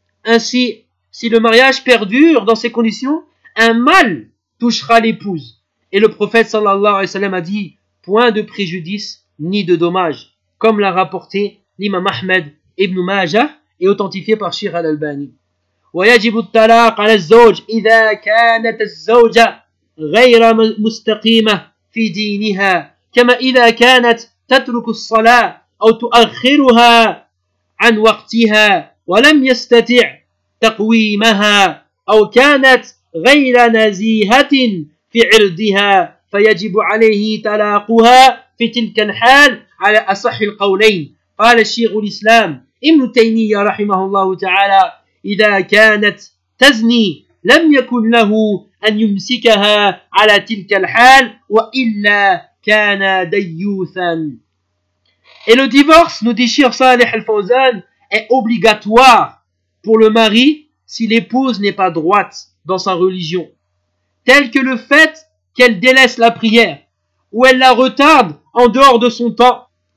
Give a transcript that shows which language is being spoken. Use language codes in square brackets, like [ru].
[fr] Ainsi, si le mariage perdure dans ces conditions, un mal touchera l'épouse. Et le prophète sallallahu alayhi wa sallam a dit, point de préjudice ni de dommage, comme l'a rapporté l'imam Ahmed ibn Majah et authentifié par Cheikh Al-Albani. [ar] Wa yajibu at-talaq 'ala az-zawj idha kanat az-zawja ghayra mustaqima fi diniha kama idha kanat tatruku as-salah aw tu'akhkhiruha عن وقتها ولم يستطع تقويمها أو كانت غير نزيهة في عرضها فيجب عليه طلاقها في تلك الحال على أصح القولين. قال الشيخ الإسلام ابن تيمية رحمه الله تعالى إذا كانت تزني لم يكن له أن يمسكها على تلك الحال وإلا كان ديوثا. [fr] Et le divorce, nous dit Cheikh Salih Al-Fawzan, est obligatoire pour le mari si l'épouse n'est pas droite dans sa religion, tel que le fait qu'elle délaisse la prière ou elle la retarde en dehors de son temps.